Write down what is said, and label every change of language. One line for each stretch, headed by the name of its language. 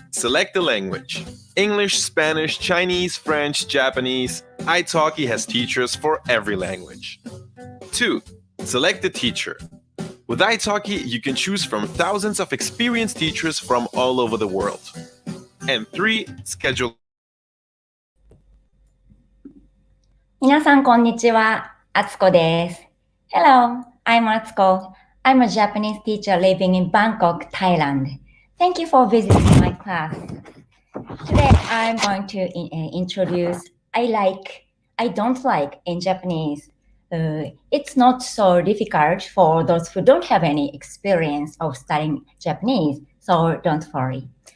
English: Select the language. English, Spanish, Chinese, French, Japanese. italki has teachers for every language. 2. Select the teacher. With italki, you can choose from thousands of experienced teachers from all over the world. And 3. Schedule.
Japanese: 皆さんこんにちは、あつこです。
English: Hello, I'm Atsuko. I'm a Japanese teacher living in Bangkok, Thailand. Thank you for visiting my class. Today I'm going to introduce I don't like in Japanese. It's not so difficult for those who don't have any experience of studying Japanese, so don't worry.